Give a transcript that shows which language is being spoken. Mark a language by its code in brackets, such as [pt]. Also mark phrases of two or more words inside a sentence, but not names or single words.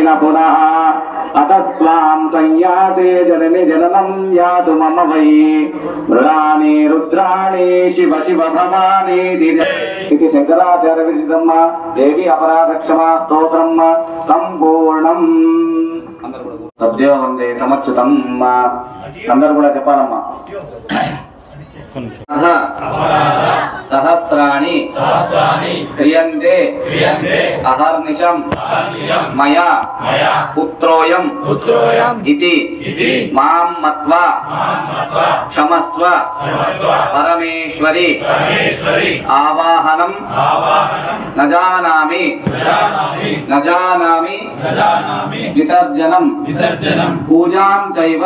[sa] न पुनः अतस्त्वां संयाते जननि जननं यातु मम वै मृडानि रुद्राणि शिव शिव भवानि इति शंकराचार्य विरचितम् देवी अपराध क्षमा स्तोत्रम् संपूर्णम् तद्देव वंदे तमच्युतम् अंदर [te] కూడా చెప్పాలమ్మా [sa] सहस्राणि क्रियन्ते अहर्निशम् मया पुत्रोऽयम् इति मां मत्वा क्षमस्व परमेश्वरी आवाहनं न जानामि विसर्जनं पूजां चैव